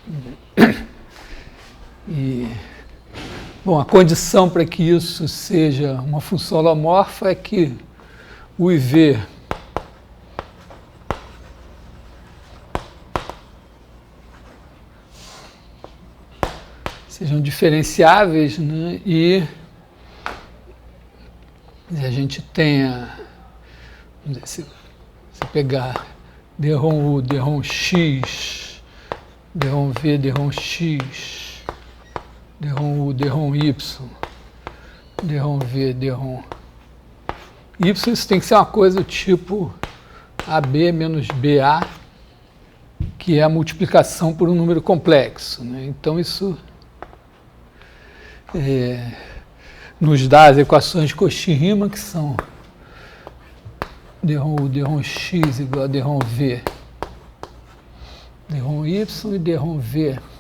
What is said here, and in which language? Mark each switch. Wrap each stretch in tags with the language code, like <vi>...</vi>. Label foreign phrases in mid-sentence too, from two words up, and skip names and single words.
<pt>E, bom, a condição para que isso seja uma função holomorfa é que U e V sejam diferenciáveis, né? E a gente tenha, vamos dizer, se pegar dρ U, dρ x, dρ V, dρ x, dρ U, dρ y, dρ V, dρ y, isso tem que ser uma coisa do tipo AB menos BA, que é a multiplicação por um número complexo, né? Então isso nos dá as equações de Cauchy-Riemann, que são dρ U, dρ x igual a dρ V, dρ y e dρ V.</pt>